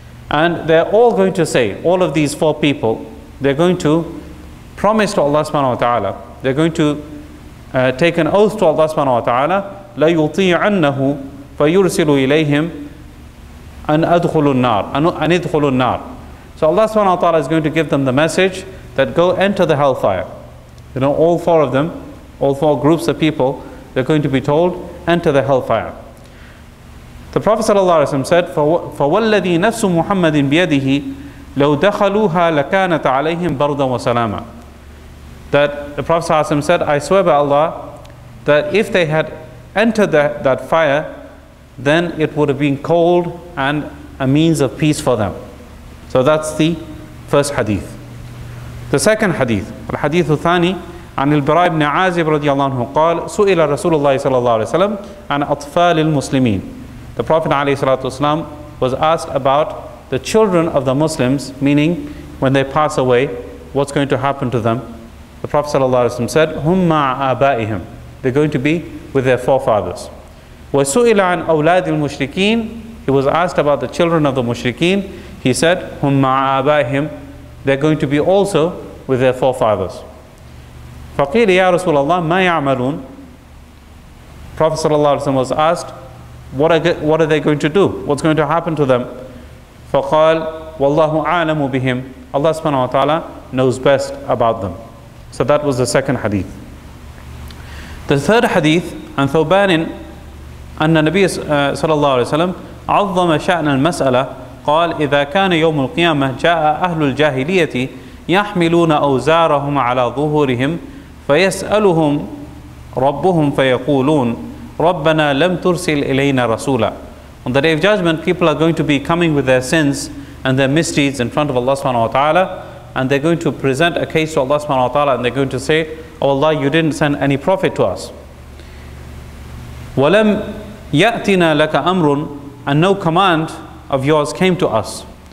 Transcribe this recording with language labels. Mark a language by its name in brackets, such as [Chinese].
[English] And they're all going to say, all of these 4 people, they're going to promise to Allah subhanahu wa ta'ala, they're going to take an oath to Allah subhanahu wa ta'ala, [Arabic] لَيُطِيعَنَّهُ فَيُرْسِلُ إِلَيْهِمْ أَنْ أَدْخُلُوا النَّارِ [English] أَنْ أَدْخُلُوا النَّارِ. So Allah subhanahu wa ta'ala is going to give them the message that go enter the hellfire. You know, all 4 of them, all 4 groups of people, they're going to be told, enter the hellfire. The Prophet ﷺ said, [Arabic] فَوَالَّذِي نَفْسُ مُحَمَّدٍ بِيَدِهِ لَوْ دَخَلُوهَا لَكَانَتْ عَلَيْهِمْ بَرْدًا وَسَلَامًا. [English] That the Prophet ﷺ said, I swear by Allah, that if they had entered that fire, then it would have been cold and a means of peace for them. So that's the first hadith. The second hadith, [Arabic] al-hadith al-thani, عن البراء بن عازب رضي الله عنه قال سئل رسول الله صلى الله عليه وسلم عن أطفال المسلمين. [English] The Prophet [Arabic] عليه الصلاة والسلام [English] was asked about the children of the Muslims, meaning when they pass away, what's going to happen to them. The Prophet [Arabic] صلى الله عليه وسلم [English] said [Arabic] هم مع آبائهم, [English] they're going to be with their forefathers. [Arabic] وسئل عن أولاد المشركين, [English] he was asked about the children of the mushrikeen. He said [Arabic] هم مع آبائهم, [English] they're going to be also with their forefathers. [Arabic] فقيل يا رسول الله ما يعملون. [English] Prophet ﷺ was asked, what are they going to do? What's going to happen to them? [Arabic] فقال والله أعلم بهم. [English] Allah subhanahu wa ta'ala knows best about them. So that was the second hadith. The third hadith, [Arabic] عن ثوبان أن النبي صلى الله عليه وسلم عظم شأن المسألة قال إذا كان يوم القيامة جاء أهل الجاهلية يحملون أوزارهم على ظهورهم فيسألهم ربهم فيقولون ربنا لم ترسل إلينا رسولا. [English] On the day of judgment, people are going to be coming with their sins and their misdeeds in front of Allah subhanahu wa ta'ala, and they're going to present a case to Allah subhanahu wa ta'ala, and they're going to say, oh Allah, you didn't send any prophet to us. [Arabic] وَلَمْ يَأْتِنَا لَكَ أَمْرٌ, [English] and no command of yours came to us.